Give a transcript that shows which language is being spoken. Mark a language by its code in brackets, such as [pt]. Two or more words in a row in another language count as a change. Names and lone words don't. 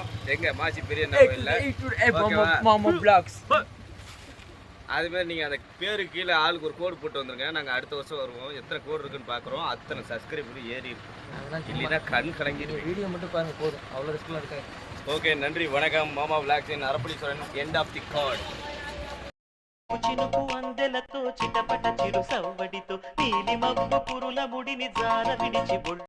[ta] எங்க மாச்சி பெரியண்ணா கோயில்ல அது மாதிரி நீங்கள் அந்த பேருக்கு கீழே ஆளுக்கு ஒரு கோடு போட்டு வந்துருங்க. நாங்கள் அடுத்த வருஷம் வருவோம். எத்தனை கோடு இருக்குன்னு பார்க்குறோம். அத்தனை சப்ஸ்கிரைப் பண்ணி ஏறி இருக்கும். இல்லைன்னா கண் கலங்கிடும். வீடியோ மட்டும் பாருங்க போதும், அவ்வளோ ரிஸ்க்லாம் இருக்காது. ஓகே, நன்றி, வணக்கம். மாமா விளாக்ஸின் அரப்பளீஸ்வரன் [en] end of the card. [te] చినుకు అందెలతో చిటపట చిరు సవ్వడితో నీలి మబ్బు పురుల ముడిని జార విడిచి